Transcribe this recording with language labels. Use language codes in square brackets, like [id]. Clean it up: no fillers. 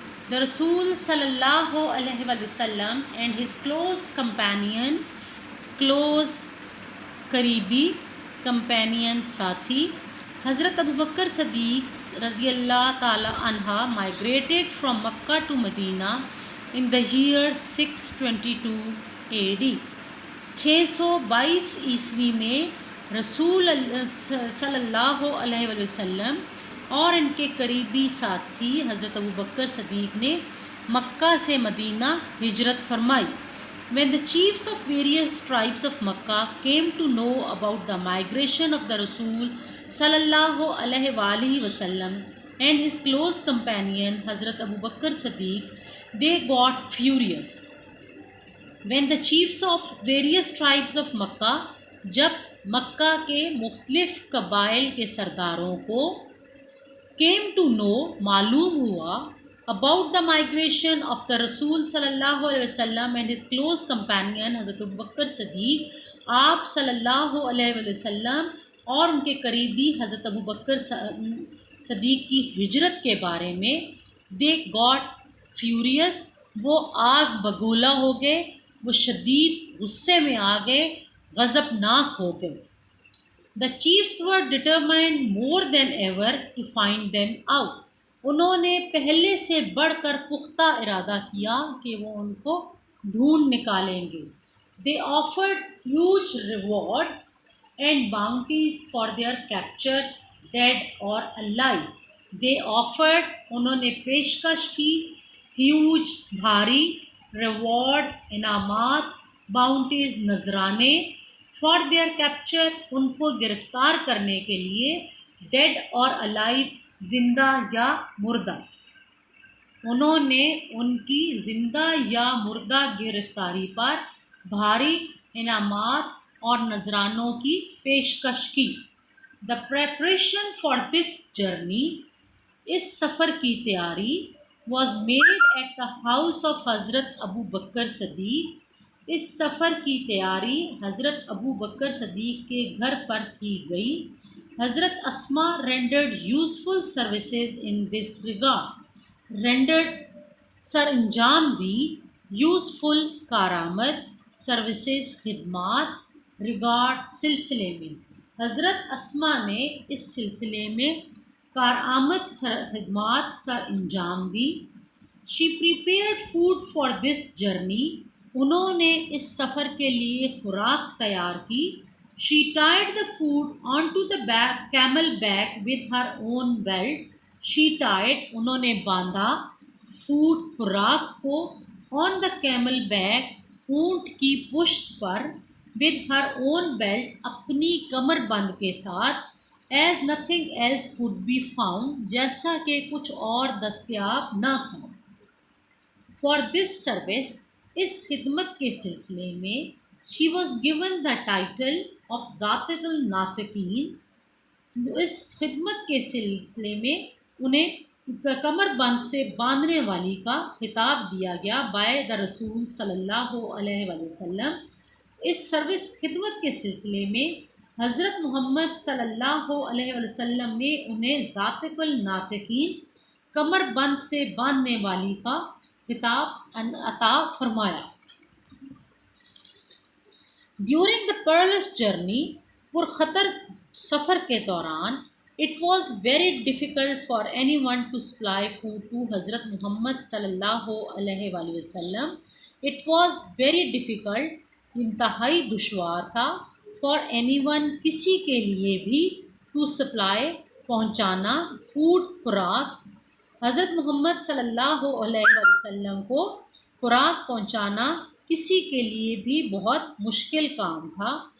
[en] The Rasul sallallahu alaihi wasallam and his close companion, close Qaribi companion Sathi, Hazrat Abu Bakr Siddiq Raziyallahu Ta'ala Anha migrated from Makkah to Medina in the year 622 AD. [ur] 622 عیسوی میں رسول صلی اللہ علیہ وسلم اور ان کے قریبی ساتھی حضرت ابو بکر صدیق نے مکہ سے مدینہ ہجرت فرمائی. [en] When the chiefs of various tribes of Makkah came to know about the migration of the Rasul sallallahu alaihi wasallam and his close companion Hazrat Abu Bakr Siddiq, they got furious. When the chiefs of various tribes of Makkah, [ur] جب مکہ کے مختلف قبائل کے سرداروں کو [en] came to know [ur] معلوم ہوا [en] about the migration of the [ur] رسول صلی اللہ علیہ وسلم [en] and his close companion [ur] حضرت ابو بکر صدیق، آپ صلی اللہ علیہ وسلم اور ان کے قریبی حضرت ابو بکر صدیق کی ہجرت کے بارے میں [en] they got furious، [ur] وہ آگ بگولا ہو گئے، وہ شدید غصے میں آ گئے، غضبناک ہو گئے. [en] The chiefs were determined more than ever to find them out. [ur] انہوں نے پہلے سے بڑھ کر پختہ ارادہ کیا کہ وہ ان کو ڈھونڈ نکالیں گے. [en] They offered huge rewards and bounties for their captured dead or alive. They offered، [ur] انہوں نے پیشکش کی، [en] huge [ur] بھاری، [en] reward [ur] انعامات، [en] bounties [ur] نذرانے، [en] for their capture [ur] ان کو گرفتار کرنے کے لیے، [en] dead اور alive [ur] زندہ یا مردہ. انہوں نے ان کی زندہ یا مردہ گرفتاری پر بھاری انعامات اور نذرانوں کی پیشکش کی. [en] the preparation for this journey, [ur] اس سفر کی تیاری، [en] was made at the house of [ur] حضرت ابو بکر صدیق، اس سفر کی تیاری حضرت ابو بکر صدیق کے گھر پر کی گئی. [en] حضرت Asma rendered useful services in this regard. rendered [ur] سر انجام دی، [en] useful [ur] کارآمد، [en] services [ur] خدمات، [en] regard [ur] سلسلے میں. حضرت اسما نے اس سلسلے میں کارآمد خدمات سر انجام دی. [en] She prepared food for this journey، [ur] انہوں نے اس سفر کے لیے خوراک تیار کی. [en] She tied the food onto the camel back with her own belt. She tied، [ur] انہوں نے باندھا، [en] food [ur] خوراک کو، [en] on the camel back [ur] اونٹ کی پشت پر، [en] with her own belt [ur] اپنی کمر بند کے ساتھ، [en] as nothing else could be found، [ur] جیسا کہ کچھ اور دستیاب نہ تھا. [en] For this service، [ur] اس خدمت کے سلسلے میں، [en] she was given the title of [ur] ذاتق الناطقین، اس خدمت کے سلسلے میں انہیں کمر بند سے باندھنے والی کا خطاب دیا گیا [en] by the [ur] رسول صلی اللہ علیہ وسلم. اس سروس خدمت کے سلسلے میں حضرت محمد صلی اللہ علیہ وسلم نے انہیں ذاتق الناطقین، کمر بند سے باندھنے والی کا خطاب عطا فرمایا. [en] During the perilous journey، [ur] پرخطر سفر کے دوران، [en] it was very difficult for anyone to supply food to حضرت Muhammad صلی اللہ علیہ وآلہ وسلم. It was very difficult، [ur] انتہائی دشوار تھا، [en] for anyone، [ur] کسی کے لیے بھی، [en] to supply، [ur] پہنچانا، [en] food، [ur] خوراک، حضرت محمد صلی اللہ علیہ وسلم کو خوراک پہنچانا کسی کے لیے بھی بہت مشکل کام تھا.